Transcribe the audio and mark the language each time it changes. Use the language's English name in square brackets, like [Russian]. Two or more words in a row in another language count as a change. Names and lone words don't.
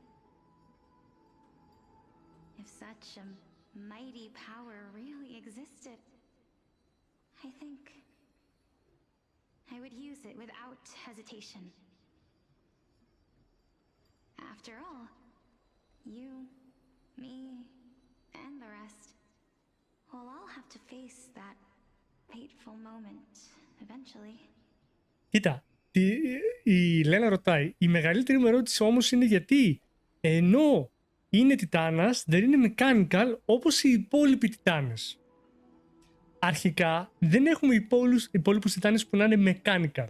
[English] If such a mighty power really existed, I think I would use it without hesitation. After all, you, me, and the rest will all have to face that fateful moment eventually. [Greek] Κοίτα, η Λένα ρωτάει, η μεγαλύτερη μου ερώτηση όμως είναι γιατί ενώ είναι Τιτάνας δεν είναι mechanical όπως οι υπόλοιποι Τιτάνες. Αρχικά δεν έχουμε υπόλοιπους Τιτάνες που να είναι mechanical.